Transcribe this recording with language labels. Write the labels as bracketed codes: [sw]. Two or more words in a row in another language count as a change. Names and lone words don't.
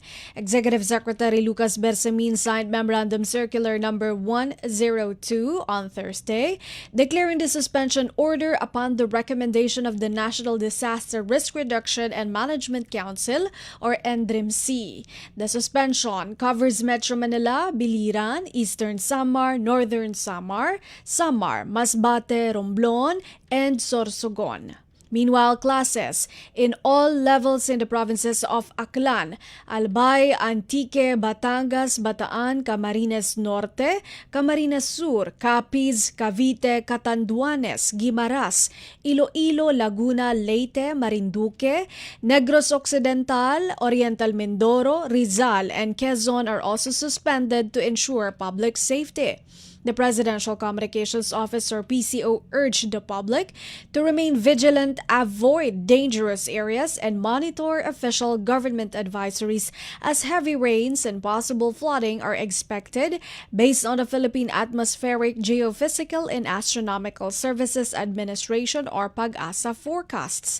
[en] Executive Secretary Lucas Bersamin signed Memorandum Circular Number 102 on Thursday, declaring the suspension order upon the recommendation of the National Disaster Risk Reduction and Management Council or NDRIMC. The suspension covers Metro Manila, Biliran, Eastern Samar, Northern Samar, Masbate, Romblon, and Sorsogon. Meanwhile, classes in all levels in the provinces of Aklan, Albay, Antique, Batangas, Bataan, Camarines Norte, Camarines Sur, Capiz, Cavite, Catanduanes, Guimaras, Iloilo, Laguna, Leyte, Marinduque, Negros Occidental, Oriental Mindoro, Rizal, and Quezon are also suspended to ensure public safety. The Presidential Communications Office or PCO urged the public to remain vigilant, avoid dangerous areas, and monitor official government advisories as heavy rains and possible flooding are expected based on the Philippine Atmospheric, Geophysical, and Astronomical Services Administration or PAG-ASA forecasts.